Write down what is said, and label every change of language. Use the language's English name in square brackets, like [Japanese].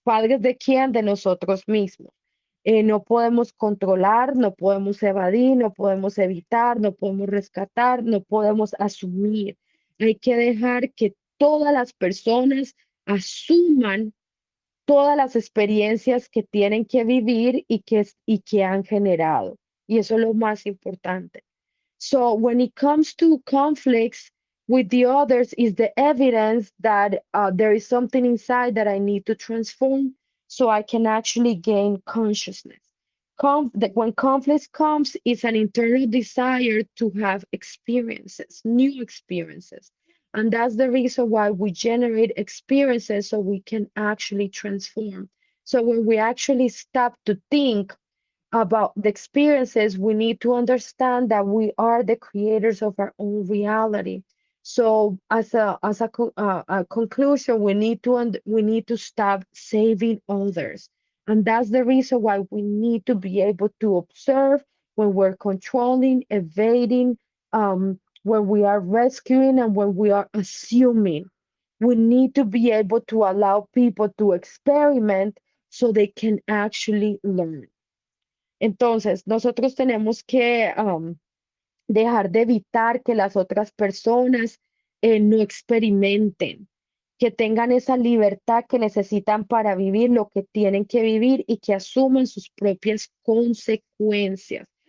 [Spanish] ¿Padres de quién? De nosotros mismos. No podemos controlar, no podemos evadir, no podemos evitar, no podemos rescatar, no podemos asumir. Hay que dejar que todas las personas asuman todas las experiencias que tienen que vivir y que han generado. Y eso es lo más importante. [English] So when it comes to conflicts with the others, is the evidence that there is something inside that I need to transform so I can actually gain consciousness. That when conflict comes, it's an internal desire to have experiences, new experiences. And that's the reason why we generate experiences so we can actually transform. So when we actually stop to think about the experiences, we need to understand that we are the creators of our own reality. So, a conclusion, we need to stop saving others, and that's the reason why we need to be able to observe when we're controlling, evading, when we are rescuing, and when we are assuming. We need to be able to allow people to experiment so they can actually learn. [Spanish] Entonces, nosotros tenemos que dejar de evitar que las otras personas no experimenten, que tengan esa libertad que necesitan para vivir lo que tienen que vivir y que asuman sus propias consecuencias.